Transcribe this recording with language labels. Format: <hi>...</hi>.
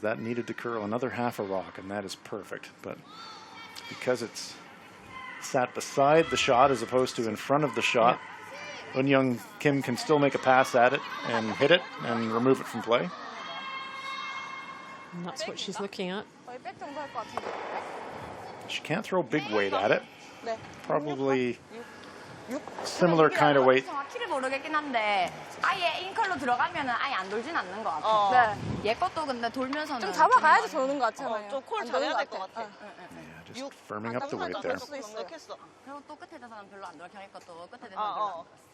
<en>That needed to curl another half a rock, and that is perfect. But because it's sat beside the shot as opposed to in front of the shot, Eun-young Kim can still make a pass at it and hit it and remove it from play. And that's what she's looking at. She can't throw big weight at it. Probably similar kind of weight.</en> <ko>키를 모르겠긴 한데 아예 인컬로 들어가면은 아예 안 돌진 않는 것 같아. 얘 것도 근데 돌면서는 좀 잡아가야지 도는 것 같잖아요. 좀콜 잘해야 될 것 같아.</ko> <en>Yeah, just firming up the weight there.</en> <ko>그리고 또 끝에 대서는 별로 안 돌아. 경희 것도 끝에 대서는 별로 안 돌아.</ko>